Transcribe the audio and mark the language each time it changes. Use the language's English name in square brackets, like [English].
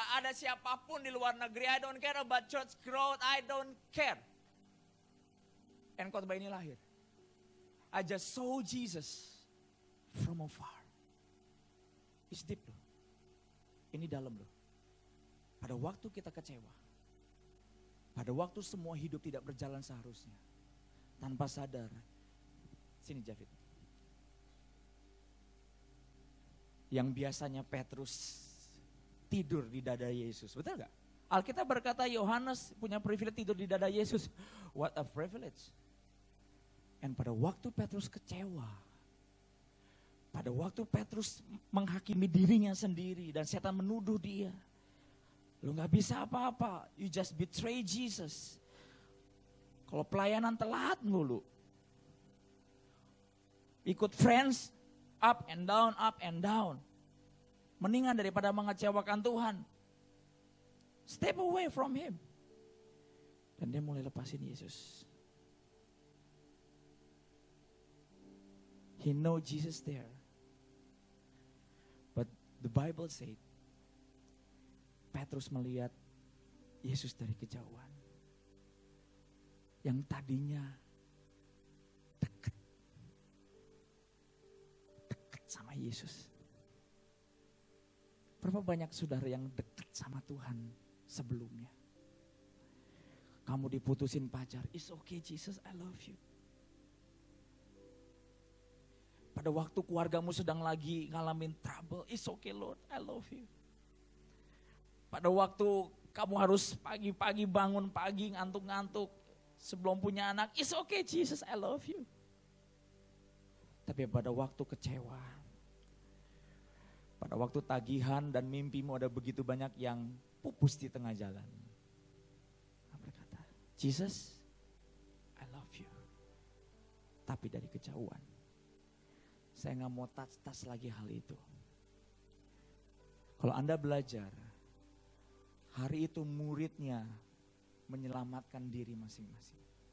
[Indonesian] Ada siapapun di luar negeri, [English] I don't care about church growth, I don't care. And [Indonesian] khotbah ini lahir. [English] I just saw Jesus from afar. It's deep [Indonesian] loh. Ini dalam loh. Pada waktu kita kecewa, pada waktu semua hidup tidak berjalan seharusnya, tanpa sadar. Sini Javid. Yang biasanya Petrus tidur di dada Yesus. Betul gak? Alkitab berkata Yohanes punya privilege tidur di dada Yesus. [English] What a privilege. [Indonesian] Dan pada waktu Petrus kecewa, pada waktu Petrus menghakimi dirinya sendiri dan setan menuduh dia. Lu gak bisa apa-apa, [English] you just betray Jesus. [Indonesian] Kalau pelayanan telat mulu. Ikut [English] friends, up and down, up and down. [Indonesian] Mendingan daripada mengecewakan Tuhan. [English] Step away from Him. [Indonesian] Dan dia mulai lepasin Yesus. [English] He know Jesus there. But the Bible said, [Indonesian] Petrus melihat Yesus dari kejauhan. Yang tadinya dekat sama Yesus. Berapa banyak saudara yang dekat sama Tuhan sebelumnya? Kamu diputusin pacar, [English] it's okay Jesus, I love you. [Indonesian] Pada waktu keluargamu sedang lagi ngalamin trouble, [English] it's okay Lord, I love you. [Indonesian] Pada waktu kamu harus pagi-pagi bangun pagi ngantuk-ngantuk sebelum punya anak, [English] it's okay Jesus, I love you. [Indonesian] Tapi pada waktu kecewa, pada waktu tagihan dan mimpimu ada begitu banyak yang pupus di tengah jalan. Berkata, [English] Jesus, I love you. [Indonesian] Tapi dari kejauhan, saya gak mau touch lagi hal itu. Kalau Anda belajar, hari itu muridnya menyelamatkan diri masing-masing.